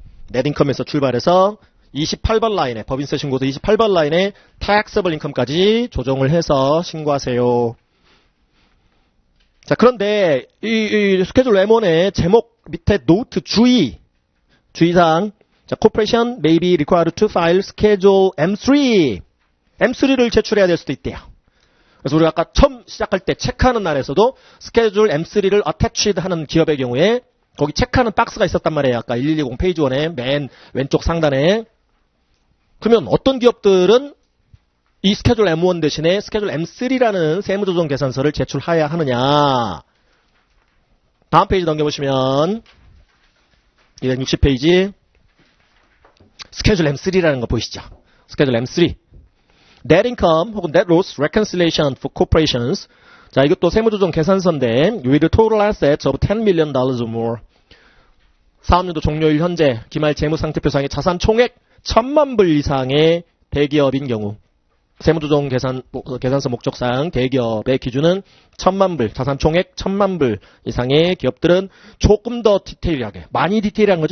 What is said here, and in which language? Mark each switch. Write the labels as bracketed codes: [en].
[ko] 넷인컴에서 출발해서 28번 라인에, 법인세 신고서 28번 라인에 taxable income까지 조정을 해서 신고하세요. 자, 그런데 이 스케줄 M1의 제목 밑에 노트 주의사항. [en] 자, corporation may be required to file schedule M3를 [ko] 제출해야 될 수도 있대요. 그래서 우리가 아까 처음 시작할 때 체크하는 날에서도 스케줄 M3를 attached 하는 기업의 경우에 거기 체크하는 박스가 있었단 말이에요. 아까 1120 페이지 1에 맨 왼쪽 상단에. 그러면 어떤 기업들은 이 스케줄 M1 대신에 스케줄 M3라는 세무조정 계산서를 제출해야 하느냐. 다음 페이지 넘겨보시면 260페이지 스케줄 M3라는 거 보이시죠? [en] 스케줄 M3 Net Income 혹은 Net Loss Reconciliation for Corporations. 자, [ko] 이것도 세무조정 계산서인데 [en] with total assets of $10 million or more. [ko] 사업년도 종료일 현재 기말 재무상태표상의 자산 총액 1,000만 불 이상의 대기업인 경우 세무조정 계산서 목적상 대기업의 기준은 1,000만 불, 자산 총액 1,000만 불 이상의 기업들은 조금 더 디테일하게, 많이 디테일한 거죠.